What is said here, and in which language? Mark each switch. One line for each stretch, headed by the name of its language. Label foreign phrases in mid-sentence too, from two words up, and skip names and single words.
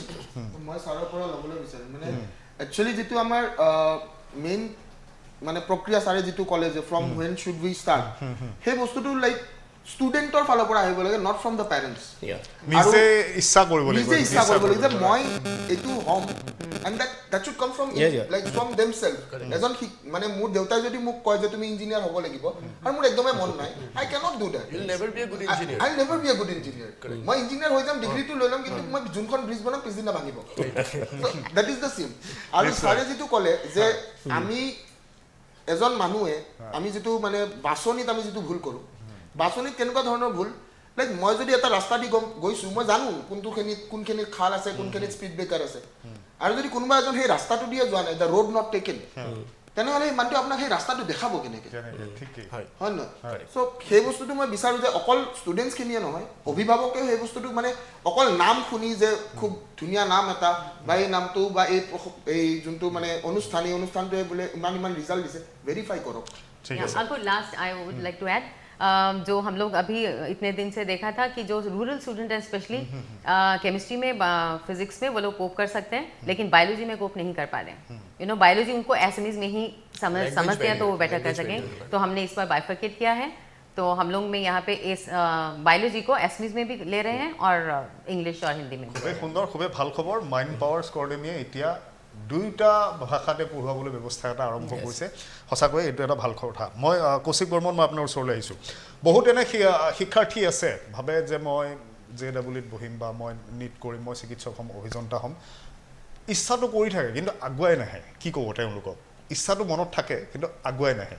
Assamese: মই ছাৰৰ পৰা ল'বলৈ বিচাৰিম মানে একচুৱেলি যিটো আমাৰ মেইন মানে প্ৰক্ৰিয়া ছাৰে যিটো ক'লে যে
English: from when should we start
Assamese: সেই বস্তুটো লাইক ষ্টুডেণ্টৰ ফালৰ পৰা আহিব লাগে
English: not from the parents
Assamese: নিজে ইচ্ছা কৰিব লাগিব যে মই এইটো হ'ম
English: and that should come from like from themselves
Assamese: এজন মানে মোৰ দেউতাই যদি মোক কয় যে তুমি ইঞ্জিনিয়াৰ হ'ব লাগিব আৰু মোৰ একদমেই মন নাই
English: I cannot do that You'll never be a good engineer. I'll never be a good engineer.
Assamese: মই ইঞ্জিনিয়াৰ হৈ যাম ডিগ্ৰীটো লৈ ল'ম কিন্তু মই যোনখন ব্ৰিজ বনাম পিছদিনা ভাঙিব
English: that is the same
Assamese: আৰু ছাৰে যিটো ক'লে যে আমি এজন মানুহে আমি যিটো মানে বাছনিত আমি যিটো ভুল কৰোঁ বাছনিত কেনেকুৱা ধৰণৰ ভুল লাইক মই যদি এটা ৰাস্তা দি গৈছোঁ মই জানো কোনখিনিত খাল আছে কোনখিনিত
English: speed breaker
Assamese: আছে আৰু যদি কোনোবা এজন সেই ৰাস্তাটো দিয়ে যোৱা নাই
English: the road not taken
Assamese: তেনেহ'লে সেই মানুহটো আপোনাক সেই ৰাস্তাটো দেখাব কেনেকৈ হয় নহয় চ' সেই বস্তুটো মই বিচাৰোঁ যে অকল ষ্টুডেণ্টছখিনিয়ে নহয় অভিভাৱকেও সেই বস্তুটো মানে অকল নাম শুনি যে খুব ধুনীয়া নাম এটা বা এই নামটো বা এই যোনটো মানে অনুষ্ঠানটোৱে বোলে ইমান ৰিজাল্ট দিছে ভেৰিফাই কৰক
English: Ankur, last I would like to add
Hindi: जो हम लोग अभी इतने दिन से देखा था कि जो
English: rural student
Hindi: हैं स्पेशली केमिस्ट्री में फिजिक्स में वो लोग कोप कर सकते हैं लेकिन बायोलॉजी में कोप नहीं कर पा रहे हैं
English: you know
Hindi: बायोलॉजी उनको एसएमईज में ही समझते हैं तो वो बेटर कर सकें तो हमने इस बार बाइफरकेट किया है तो हम लोग में यहाँ पे इस बायोलॉजी को एसएमईज में भी ले रहे हैं और इंग्लिश और हिंदी में भी
Assamese: খুবেই সুন্দৰ খুবেই ভাল খবৰ মাইণ্ড পাৱাৰ স্কৰ্ডেমিয়ে এতিয়া দুইটা ভাষাতে পঢ়ুৱাবলৈ ব্যৱস্থা এটা আৰম্ভ কৰিছে সঁচাকৈ এইটো এটা ভাল কথা মই কৌশিক বৰ্মন মই আপোনাৰ ওচৰলৈ আহিছোঁ বহুত এনে শিক্ষাৰ্থী আছে ভাবে যে মই JEEত বহিম বা মই নীট কৰিম মই চিকিৎসক হ'ম অভিযন্তা হ'ম ইচ্ছাটো কৰি থাকে কিন্তু আগুৱাই নাহে কি ক'ব তেওঁলোকক ইচ্ছাটো মনত থাকে কিন্তু আগুৱাই নাহে